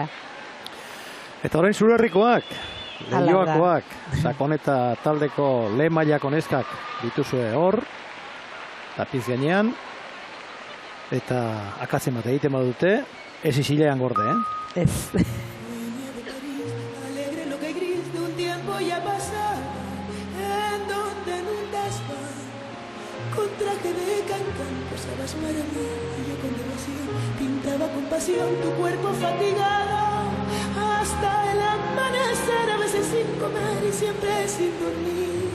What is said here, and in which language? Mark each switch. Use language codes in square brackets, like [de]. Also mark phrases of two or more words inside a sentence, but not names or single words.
[eu] Eta orain Zurerrikoak, Leioakoak, Sakoneta taldeko lehen mailako neskak dituzue hor, tapiz gainean, eta akatzen bat egiten badute, ez isilean gorde, Ez. [es] Ya pasar en donde nunca estás, con traje de cancán posabas maravilla y yo con devoción pintaba con pasión tu cuerpo fatigado hasta el amanecer, a veces sin comer y siempre sin dormir.